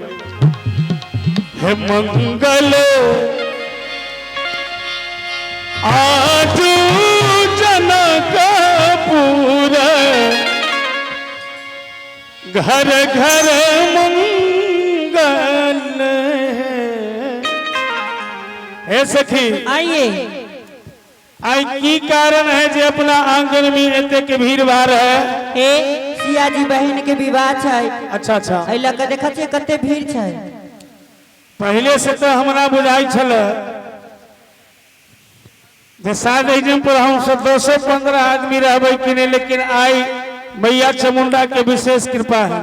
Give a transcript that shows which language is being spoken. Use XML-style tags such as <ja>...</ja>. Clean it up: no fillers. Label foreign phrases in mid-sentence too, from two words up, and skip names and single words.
<mai>हे मंगल आजू जनकपुर घर घर मंगल। हे सखी आइए। आई की कारण है जे अपना आंगन में एते के भीड़ भाड़ है? ए सिया जी बहन के विवाह छै। अच्छा अच्छा एला के देखा छै कते भीड़ छै। पहले से तो हमरा बुझाई छल जे शायद एजम पर हम सब 215 आदमी रहबै कि नहीं, लेकिन आई मैया चामुंडा के विशेष कृपा है।</mai>